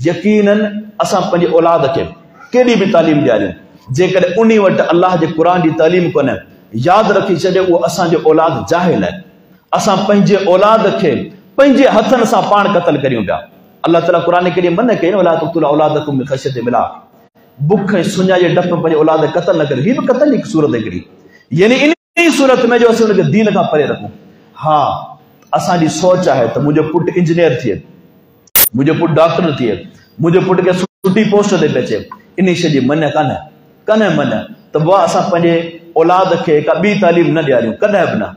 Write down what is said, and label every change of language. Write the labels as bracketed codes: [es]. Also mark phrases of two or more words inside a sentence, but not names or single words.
[sd] यकीनन असां पंहिंजे औलाद खे केॾी बि तालीम ॾियारियूं, जेकॾहिं उन वटि अलाह जे क़ुर जी तालीम कोन्हे, यादि रखी छॾियो उहो असांजो औलाद जाहिल आहे। असां पंहिंजे औलाद खे पंहिंजे हथनि सां पाण क़तल करियूं पिया। अल्लाह ताला क़ुर करीम मन कई न, [ar] वला तक़्तुलू औलादकुम मिन ख़श्यति इम्लाक़, [sd] बुख ऐं सुञा जे डप में पंहिंजे औलाद क़तल न करियो। हीअ बि क़तल जी सूरत हिकिड़ी, यानी इन सूरत में जो असीं हुनखे दीन खां परे रखूं। हा, असांजी सोच आहे त मुंहिंजो पुटु इंजीनियर थिए, मुंहिंजो पुटु डॉक्टर थिए, मुंहिंजो पुटु खे सुठी पोस्ट ते पहुचे, इन शइ जी मन कन्हे मन त वाह असां पंहिंजे औलाद खे का ॿी तालीम न ॾियारियूं, कॾहिं बि न।